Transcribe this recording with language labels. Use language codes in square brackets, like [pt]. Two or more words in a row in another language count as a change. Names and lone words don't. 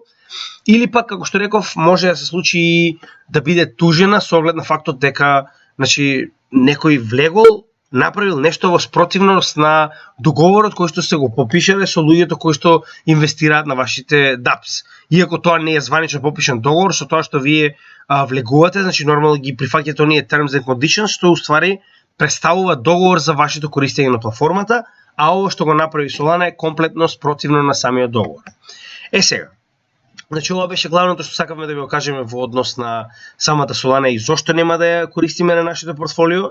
[mk] Или пак, како што реков, може да се случи да биде тужена со оглед на фактот дека значи, некој влегол, направил нешто во спротивност на договорот кој што се го попишале со луѓето кои што инвестираат на вашите DApps. Иако тоа не е званично попишан договор, со тоа што вие влегувате, значи нормално ги прифаќате оние [en] terms and conditions, [mk] што уствари представува договор за вашето користење на платформата, а ово што го направи Solana е комплетно спротивно на самиот договор. Сега, значи ова беше главното што сакавме да ви го кажеме во однос на самата Solana и зошто нема да ја користиме на нашето портфолио.